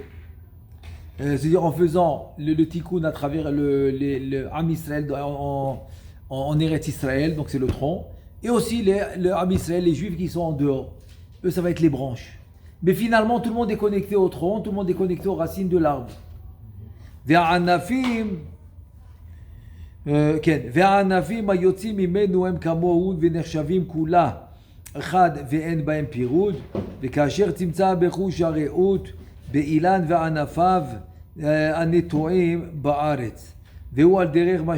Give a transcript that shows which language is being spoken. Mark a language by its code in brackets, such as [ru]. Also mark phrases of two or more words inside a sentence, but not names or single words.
[fr] C'est-à-dire en faisant le tikkun à travers le [he] עם ישראל [fr] en Eretz Israël, donc c'est le tronc, et aussi le [he] עם ישראל, [fr] les Juifs qui sont en dehors. Eux, ça va être les branches. Mais finalement, tout le monde est connecté au tronc, tout le monde est connecté aux racines de l'arbre. [he] והענפים היוצאים ממנו הם כמוהו ונחשבים כולה אחד ואין בהם פירוד, וכאשר תמצא בחוש הרעות באילן וענפיו הנטועים בארץ, והוא על דרך מה